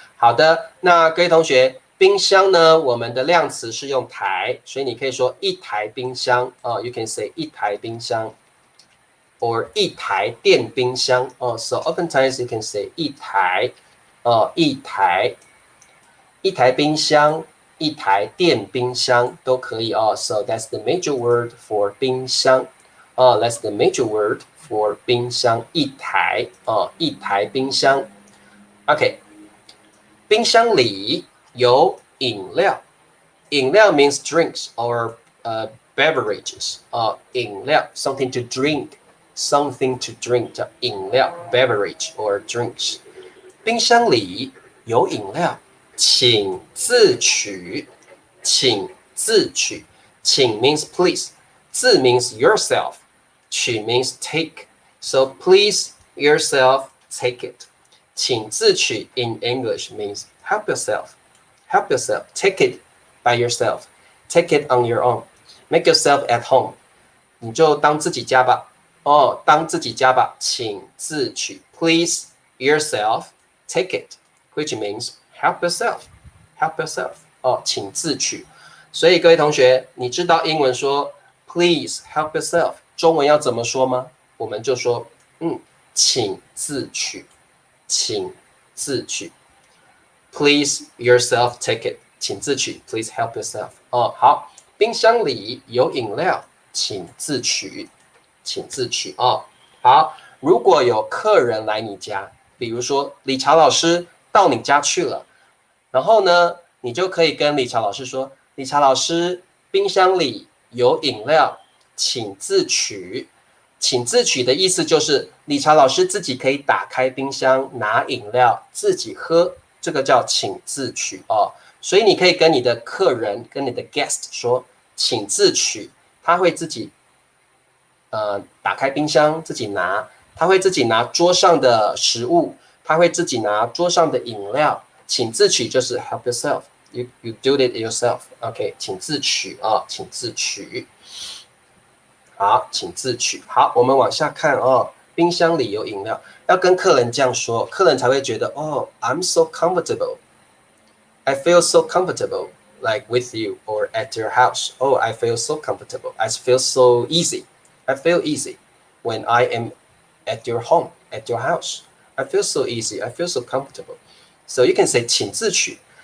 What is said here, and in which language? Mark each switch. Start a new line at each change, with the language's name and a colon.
Chinese: 好的，那各位同学，冰箱呢，我们的量词是用台，所以你可以说一台冰箱啊、
English: you can say
Chinese: 一台冰箱，or 一台电冰箱哦、
English: so oftentimes you can say
Chinese: 一台，一台冰箱。一台电冰箱都可以哦。
English: So that's the major word for 冰箱。 that's the major word for 冰箱。
Chinese: 一台一台冰箱。OK， 冰箱里有饮料。
English: 饮料 means drinks or beverages。饮料 something to drink，something to drink 叫饮料 beverage or drinks。
Chinese: 冰箱里有饮料。请自取，请自取，请
English: means please，
Chinese: 自
English: means yourself，
Chinese: 取
English: means take。 So please yourself take it。
Chinese: 请自取
English: in English means help yourself, help yourself, take it by yourself, take it on your own, make yourself at home。
Chinese: 你就当自己家吧，当自己家吧，请自取 ，
English: please yourself take it，which means help yourself,
Chinese: help yourself。请自取。所以各位同学，你知道英文说 please help yourself 中文要怎么说吗？我们就说，请自取，请自取。
English: Please yourself take it，
Chinese: 请自取。
English: Please help yourself。
Chinese: 好，冰箱里有饮料，请自取，请自取。好，如果有客人来你家，比如说理查老师到你家去了。然后呢，你就可以跟理查老师说：“理查老师，冰箱里有饮料，请自取。” 请自取的意思就是理查老师自己可以打开冰箱拿饮料自己喝，这个叫请自取哦。所以你可以跟你的客人、跟你的 guest 说：“请自取。” 他会自己打开冰箱自己拿，他会自己拿桌上的食物，他会自己拿桌上的饮料。请自取就是
English: help yourself， you do it yourself。
Chinese: OK， 请自取请自取。好，请自取。好，我们往下看冰箱里有饮料，要跟客人这样说，客人才会觉得
English: I'm so comfortable. I feel so comfortable, like with you or at your house. I feel so comfortable. I feel so easy. I feel easy when I am at your home, at your house. I feel so easy. I feel so comfortable. So you can say
Chinese: 请自取。